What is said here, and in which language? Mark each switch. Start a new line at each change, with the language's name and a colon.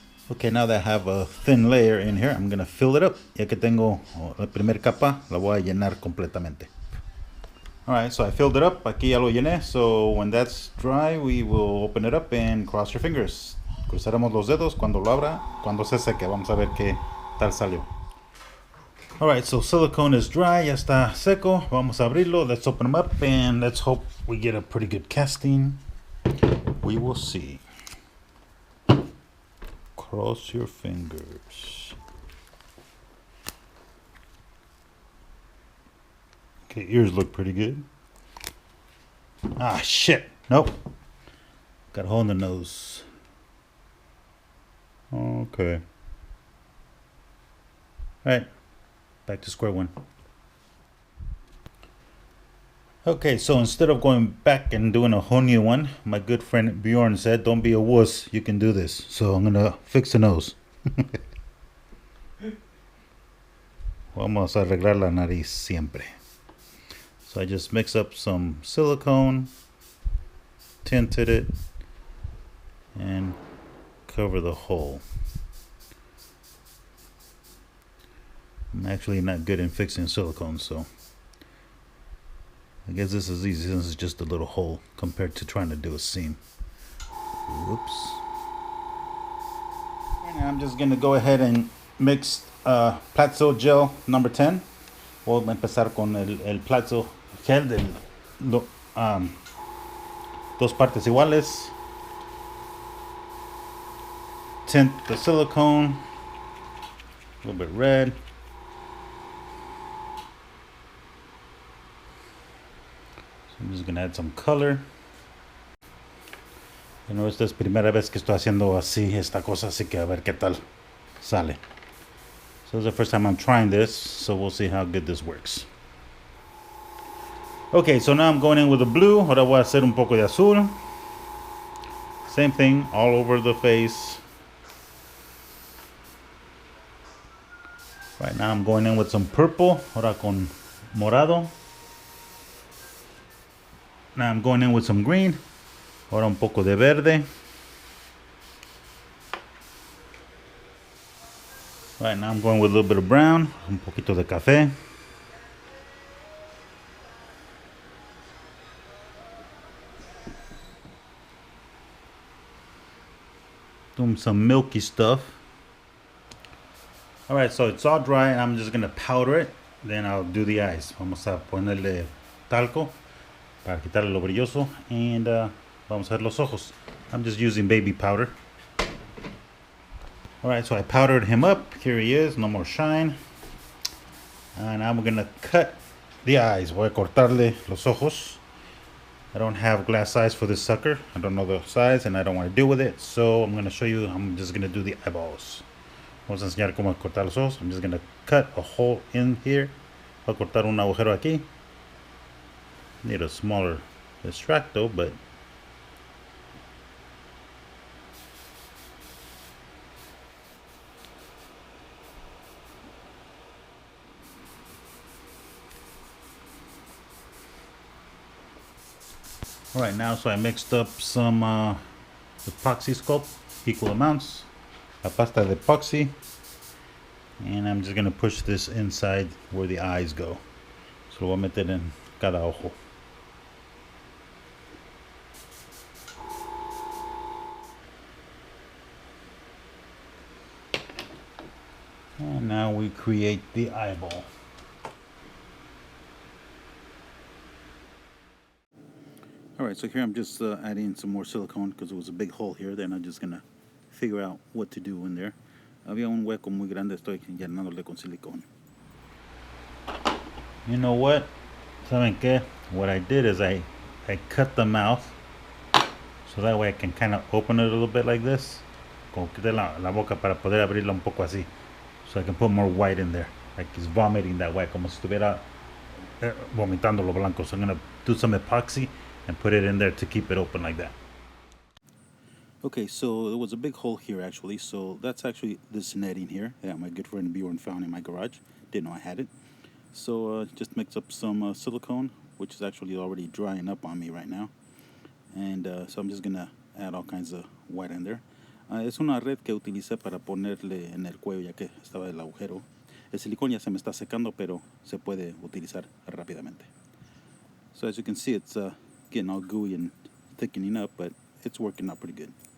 English: Okay, now that I have a thin layer in here, I'm gonna fill it up.
Spanish: Ya que tengo la primera capa, la voy a llenar completamente.
English: Alright, so I filled it up.
Spanish: Aquí ya lo llené.
English: So when that's dry, we will open it up and cross your fingers.
Spanish: Cruzaremos los dedos cuando lo abra, cuando se seque. Vamos a ver qué tal salió.
English: Alright, so silicone is dry.
Spanish: Ya está seco. Vamos a abrirlo.
English: Let's open them up and let's hope we get a pretty good casting. We will see. Cross your fingers. Okay, ears look pretty good. Ah, shit. Nope. Got a hole in the nose. Okay. Alright, back to square one. Okay, so instead of going back and doing a whole new one, my good friend Bjorn said, don't be a wuss, you can do this. So I'm gonna fix the nose.
Spanish: Vamos a arreglar la nariz siempre.
English: So I just mix up some silicone, tinted it, and cover the hole. I'm actually not good in fixing silicone, so I guess this is easy since it's just a little hole compared to trying to do a seam. Whoops. And I'm just gonna go ahead and mix Platzo gel number 10. Voy a empezar con el Platzo gel de dos partes iguales. Tint the silicone, a little bit red. So I'm just gonna add some color. You know,
Spanish: esta es primera vez que estoy haciendo así esta cosa, así que a ver qué tal sale.
English: So it's the first time I'm trying this, so we'll see how good this works. Okay, so now I'm going in with the blue.
Spanish: Ahora voy a hacer un poco de azul.
English: Same thing all over the face. Right now I'm going in with some purple.
Spanish: Ahora con morado.
English: Now I'm going in with some green.
Spanish: Ahora un poco de verde.
English: Right now I'm going with a little bit of brown.
Spanish: Un poquito de café.
English: Doing some milky stuff. Alright, so it's all dry and I'm just gonna powder it. Then I'll do the eyes.
Spanish: Vamos a ponerle talco para quitarle lo brilloso.
English: And
Spanish: vamos a hacer los ojos.
English: I'm just using baby powder. Alright, so I powdered him up. Here he is, no more shine. And I'm gonna cut the eyes.
Spanish: Voy a cortarle los ojos.
English: I don't have glass eyes for this sucker. I don't know the size and I don't want to deal with it. So I'm gonna show you, I'm just gonna do the eyeballs.
Spanish: Vamos a enseñar cómo cortar los ojos.
English: I'm just gonna cut a hole in here.
Spanish: Voy a cortar un agujero aquí.
English: Need a smaller extracto, but all right, now so I mixed up some epoxy sculpt, equal amounts,
Spanish: a pasta de epoxy,
English: and I'm just gonna push this inside where the eyes go. So
Spanish: lo voy a meter en cada ojo.
English: And now we create the eyeball. Alright, so here I'm just adding some more silicone because it was a big hole here. Then I'm just gonna figure out what to do in there.
Spanish: Había un hueco muy grande, estoy llenándole con silicone.
English: You know what?
Spanish: ¿Saben qué?
English: What I did is I cut the mouth so that way I can kind of open it a little bit like this.
Spanish: Como quité la boca para poder abrirla un poco así.
English: So I can put more white in there. Like he's vomiting that white,
Spanish: como si estuviera vomitando lo blanco.
English: So I'm gonna do some epoxy and put it in there to keep it open like that. Okay, so there was a big hole here actually. So that's actually this netting here that my good friend Bjorn found in my garage. Didn't know I had it. So just mix up some silicone, which is actually already drying up on me right now. And so I'm just gonna add all kinds of white in there.
Spanish: Es una red que utilicé para ponerle en el cuello ya que estaba el agujero. El silicón ya se me está secando, pero se puede utilizar rápidamente.
English: So as you can see, it's getting all gooey and thickening up, but it's working out pretty good.